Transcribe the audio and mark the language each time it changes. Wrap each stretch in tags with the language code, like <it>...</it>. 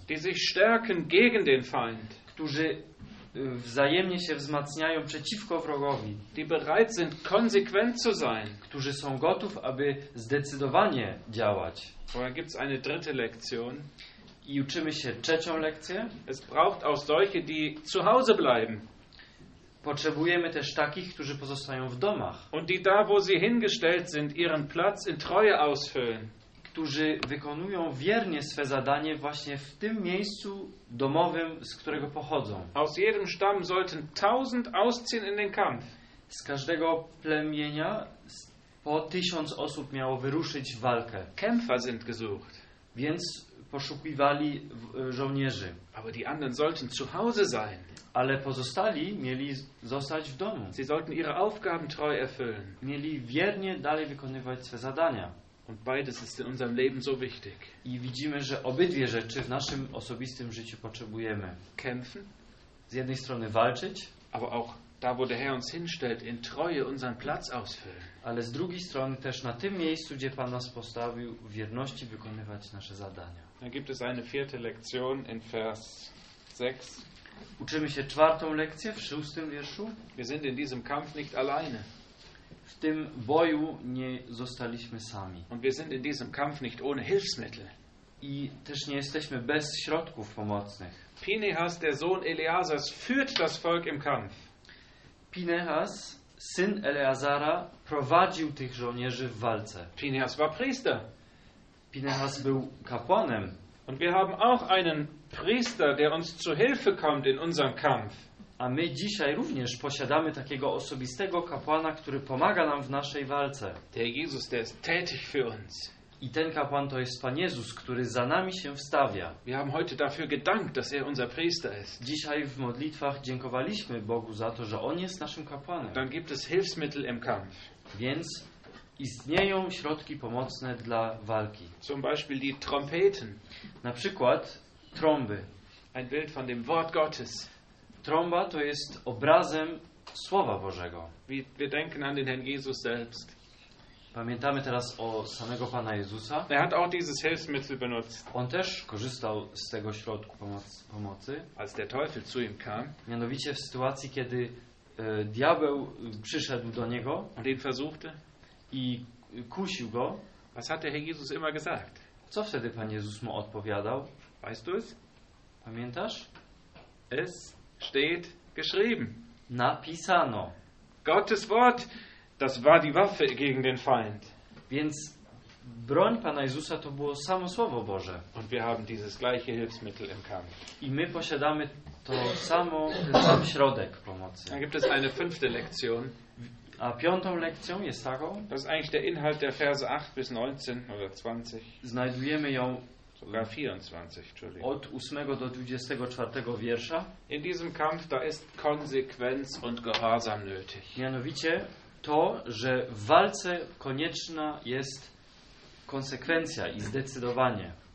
<de>die sich stärken gegen den Feind,</de> <pl>którzy wzajemnie się wzmacniają przeciwko wrogowi,</pl> <de>die bereit sind konsequent zu sein,</de> <pl>którzy są gotów, aby zdecydowanie działać.</pl> <de>Oder gibt's eine dritte Lektion?</de> <pl>I uczymy się trzecią lekcję.</pl> <de>Es braucht auch solche, die zu Hause bleiben.</de> <pl>Potrzebujemy też takich, którzy pozostają w domach.</pl> <de>Und die da, wo sie hingestellt sind, ihren Platz in Treue ausfüllen.</de> <pl>Którzy wykonują wiernie swe zadanie właśnie w tym miejscu domowym, z którego pochodzą.</pl> <de>Aus jedem Stamm sollten 1000 ausziehen in den Kampf.</de> <pl>Z każdego plemienia po 1000 osób miało wyruszyć w walkę.</pl> <de>Kämpfer sind gesucht.</de> <pl>Więc poszukiwali żołnierzy.</pl> <de>Aber die anderen sollten zu Hause sein.</de> <pl>Ale pozostali mieli zostać w domu.</pl> <de>Sie sollten ihre Aufgaben treu erfüllen.</de> <pl>Mieli wiernie dalej wykonywać swe zadania.</pl> <de>Und beides ist in unserem Leben so wichtig.</de> <pl>I widzimy, że obydwie rzeczy w naszym osobistym życiu potrzebujemy.</pl> <de>Kämpfen.</de> <pl>Z jednej strony walczyć.</pl> <de>Aber auch da, wo der Herr uns hinstellt, in Treue unseren Platz ausfüllen.</de> <pl>Ale z drugiej strony też na tym miejscu, gdzie Pan nas postawił, w wierności wykonywać nasze zadania.</pl> <de>Dann gibt es eine vierte Lektion in Vers 6.</de> <pl>Uczymy się czwartą lekcję w szóstym wierszu.</pl> <de>Wir sind in diesem Kampf nicht alleine.</de> <pl>W tym boju nie zostaliśmy sami.</pl> <de>Und wir sind in diesem Kampf nicht ohne Hilfsmittel.</de> <pl>I też nie jesteśmy bez środków pomocnych.</pl> <de>Pinehas, der Sohn Eleazars, führt das Volk im Kampf.</de> <pl>Pinehas, syn Eleazara, prowadził tych żołnierzy w walce.</pl> <de>Pinehas war Priester.</de> <pl>Pinehas był kapłanem.</pl> <de>Und wir haben auch einen Priester, der uns zu Hilfe kommt in unserem Kampf.</de> <pl>A my dzisiaj również posiadamy takiego osobistego kapłana, który pomaga nam w naszej walce.</pl> <de>Der Jesus, der ist tätig für uns.</de> <pl>I ten kapłan to jest Pan Jezus, który za nami się wstawia.</pl> <de>Wir haben heute dafür gedankt, dass er unser Priester ist.</de> <pl>Dzisiaj w modlitwach dziękowaliśmy Bogu za to, że On jest naszym kapłanem.</pl> <de>Dann gibt es Hilfsmittel im Kampf.</de> <pl>Więc istnieją środki pomocne dla walki.</pl> <de>Zum Beispiel die Trompeten.</de> <pl>Na przykład trąby.</pl> <de>Ein Bild von dem Wort Gottes.</de> <pl>Trąba to jest obrazem Słowa Bożego.</pl> <de>Wir denken an den Herrn Jesus selbst.</de> <pl>Pamiętamy teraz o samego Pana Jezusa.</pl> <de>Er hat auch dieses Hilfsmittel benutzt.</de> <pl>On też korzystał z tego środku pomocy.</pl> <de>Als der Teufel zu ihm kam.</de> <pl>Mianowicie w sytuacji, kiedy diabeł przyszedł do niego.</pl> <de>Und ihn versuchte.</de> <pl>I kusił go.</pl> <de>Was hat der Herr Jesus immer gesagt?</de> <pl>Co wtedy Pan Jezus mu odpowiadał?</pl> <de>Weißt du es?</de> <pl>Pamiętasz?</pl> <de>Es steht geschrieben.</de> <pl>Napisano.</pl> <de>Gottes Wort, das war die Waffe gegen den Feind.</de> <pl>Więc broń Pana Jezusa to było samo Słowo Boże.</pl> <de>Und wir haben dieses gleiche Hilfsmittel im Kampf.</de> <pl>I my posiadamy to samo, ten sam środek pomocy.</pl> <de>Dann gibt es eine fünfte Lektion.</de> <pl>A piątą lekcją jest taką.</pl> <de>Das ist eigentlich der Inhalt der Verse 8 bis 19 oder 20.</de> <pl>Znajdujemy ją</pl> <de>sogar 24, Entschuldigung.</de> <pl>Od 8 do 24 wiersza.</pl> <de>In diesem Kampf da ist Konsequenz und Gehorsam nötig.</de> <pl>Mianowicie to, że w walce konieczna jest konsekwencja i zdecydowanie.</pl>